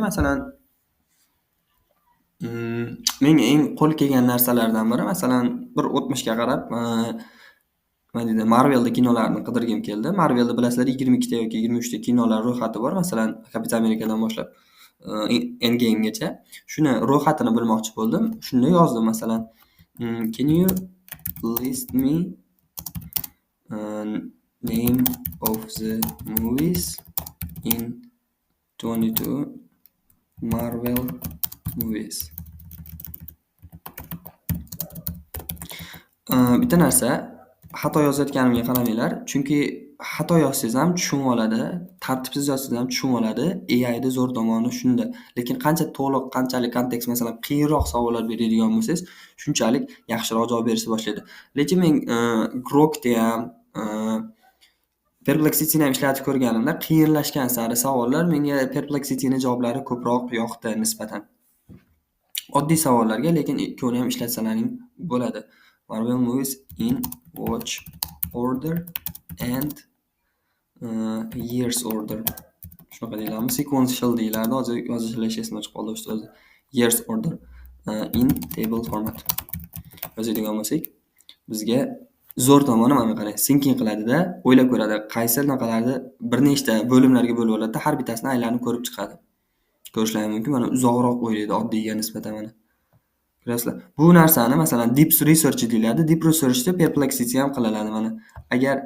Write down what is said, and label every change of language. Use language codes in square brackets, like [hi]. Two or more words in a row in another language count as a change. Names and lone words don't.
[uz] Masalan, menga eng qo'l kelgan narsalardan biri, masalan, bir o'tmishga qarab, Marvelda kinolarni qidirgim keldi. Marvelda bilasizlar 22 ta yoki 23 ta kinolar ro'yxati bor. Masalan, Kapitan Amerikadan boshlab Endgamegacha. Shuni ro'yxatini bilmoqchi bo'ldim. Shunda yozdim, masalan, [en] can you list me name of the movies in 22 Marvel movies. [uz] Bitta narsa, xato yozayotganimga qaramanglar, chunki xato yozsangiz ham tushunib oladi, tartibsiz yozsangiz ham tushunib oladi. AI da zo'r tomoni shunda. Lekin qancha to'liq, qanchalik kontekst, masalan, qiyinroq savollar beradigan bo'lsangiz, shunchalik yaxshiroq javob berishni boshlaydi. Lekin men Grokda ham, Perplexityni ham ishlatib ko'rganimda, qiyinlashgan sari savollar menga Perplexityni javoblari ko'proq yoqdi nisbatan. Oddiy savollarga lekin ikkovini ham ishlatsalaring bo'ladi. [en] Marvel movies in watch order and years order. [uz] Shunaqa deyiladi. Sequential deyiladi. Hozir yozishlar esimdan chiqib qoldi ustoz. [en] Years order in table format. [uz] Yozadigan bo'lsak, bizga zo'r tomoni mana qarang, syncing qiladida, o'ylab ko'radi, qaysi naqalarni bir nechta bo'limlarga bo'lib oladi, har bittasini aylanib ko'rib chiqadi. Ko'rishlar mumkin. Mana uzoqroq o'ylaydi oddiyga nisbatan mana. Ko'rasizlar. Bu narsani masalan Deep Research deyiladi. Deep Researchda Perplexity ham qilinadi mana.